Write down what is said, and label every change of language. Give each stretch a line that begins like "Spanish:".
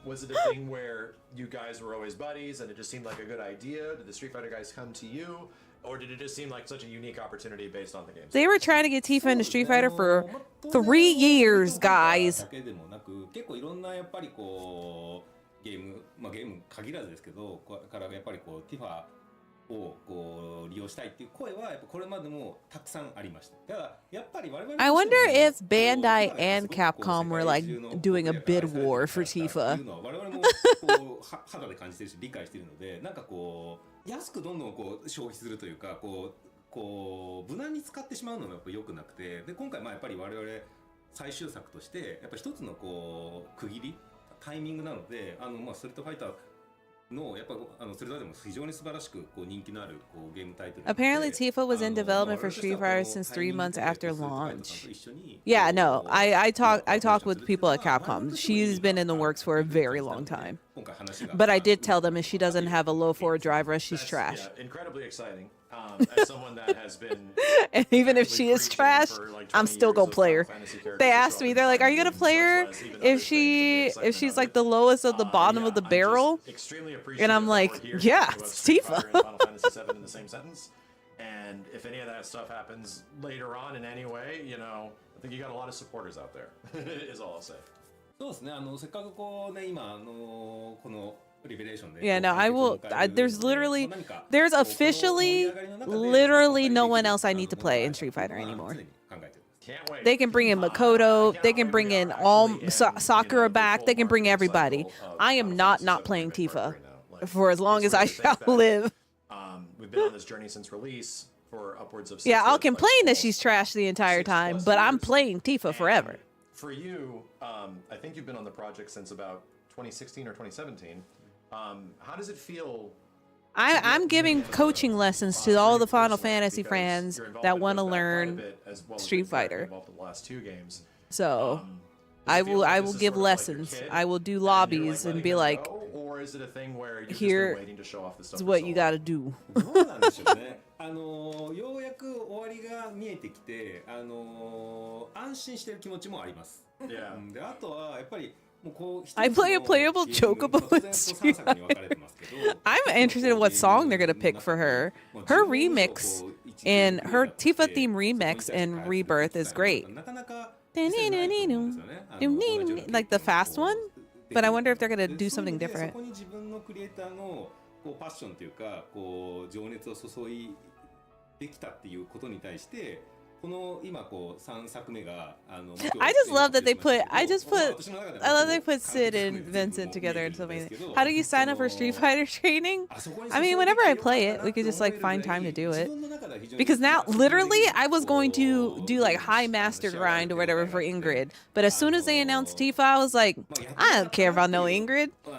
English: Was it a thing where you guys were always buddies and it just seemed like a good idea? Did the Street Fighter guys come to you? Or did it just seem like such a unique opportunity based on the game? They were trying to get Tifa into Street Fighter for 3 years, guys.
Japanese: だけでもなく、結構いろんなやっぱりゲーム限らずですけど、からやっぱりティファを利用したいっていう声はやっぱこれまでもたくさんありました。だからやっぱり我々
English: I wonder if Bandai and Capcom were like doing a bid war for Tifa.
Japanese: 我々も肌で感じてるし理解してるので、なんか安くどんどん消費するというかこう無難に使ってしまうのがやっぱ良くなくて、で今回やっぱり我々最終作としてやっぱ一つのこう区切りタイミングなので、ストリートファイターのやっぱそれでも非常に素晴らしくこう人気のあるこうゲームタイトル。
English: Apparently, Tifa was in development for Street Fighter since 3 months after launch. Yeah, no, I talked with people at Capcom. She's been in the works for a very long time. But I did tell them if she doesn't have a low forward drive rush, she's trash. Yeah, incredibly exciting. As someone that has been, And even if she is trash, I'm still gonna play her. They asked me, they're like, "Are you gonna play her if she's like the lowest of the bottom of the barrel?" And I'm like, "Yeah, it's Tifa." Final Fantasy VII in the same sentence. And if any of that stuff happens later on in any way, you know, I think you got a lot of supporters out there. Is all I'll say.
Japanese: そうですね。せっかくこうね今この
English: Yeah, no, I will. There's officially literally no one else I need to play in Street Fighter anymore. Can't wait. They can bring in Makoto. They can bring in all Sakura back. They can bring everybody. I am not playing Tifa for as long as I shall live. We've been on this journey since release for upwards of 6 Yeah, I'll years, complain that she's trash the entire time, but I'm playing Tifa forever. For you, I think you've been on the project since about 2016 or 2017. How does it feel? I'm giving coaching lessons to all the Final Fantasy fans that want to learn Street Fighter. The last 2 games. So I will give lessons. I will do lobbies and be like, or is it a thing where you're here just waiting to show off the stuff is what you got to do.
Japanese: どうなんでしょうね。ようやく終わりが見えてきて、安心してる気持ちもあります。
English: Yeah.
Japanese: で、あとはやっぱり
English: I play a playable Chocobo in Street Fighter. I'm interested in what song they're gonna pick for her. Her remix and her Tifa theme remix in Rebirth is great. Like the fast one, but I wonder if they're gonna do something different.
Japanese: そこに自分のクリエイターのこうパッションというか、こう情熱を注いできたっていうことに対して。この今こう3作目が
English: I just love that they put I love they put Sid and Vincent together and something. How do you sign up for Street Fighter training? I mean, whenever I play it, we could just like find time to do it. Because now, literally, I was going to do like high master grind or whatever for Ingrid, but as soon as they announced Tifa, I was like, I don't care about no Ingrid.